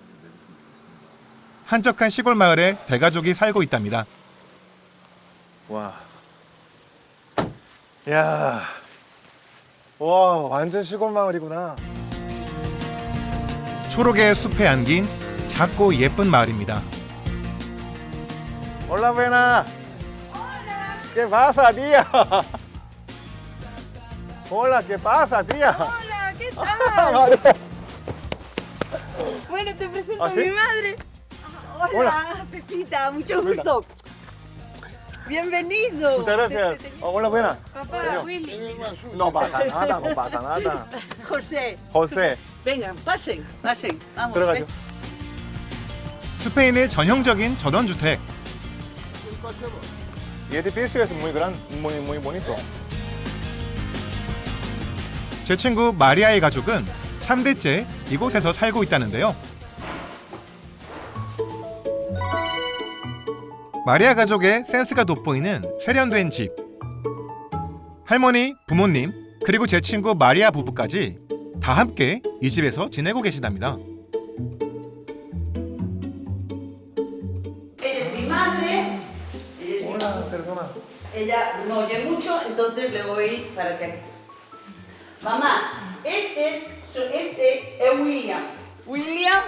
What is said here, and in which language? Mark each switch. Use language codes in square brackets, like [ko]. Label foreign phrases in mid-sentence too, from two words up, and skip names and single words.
[ko] 한적한 시골 마을에 대가족이 살고 있답니다. 와. 야. 와, 완전 시골 마을이구나. 초록의 숲에 안긴 작고 예쁜 마을입니다. [es] Hola, buena. ¿Qué pasa, tía? Hola, ¿qué pasa, tía? Hola, ¿qué tal? Bueno, te presento ¿Ah, a sí? mi madre. Hola, Pepita, mucho gusto. Bienvenido. Muchas gracias. Hola, buena. Papá, Willy. No pasa nada, no pasa nada. José. José. Venga, pasen, pasen. Vamos. [ko] 들어가죠. 스페인의 전형적인 전원주택. [es] Y este piso es muy grande, muy bonito. [ko] 제 친구 마리아의 가족은 3대째 이곳에서 살고 있다는데요. 마리아 가족의 센스가 돋보이는 세련된 집. 할머니, 부모님, 그리고 제 친구 마리아 부부까지 다 함께 이 집에서 지내고 계시답니다. [es] Ella es mi madre. Hola, persona. Ella no oye mucho, entonces le voy para que. Mamá, este es William. William.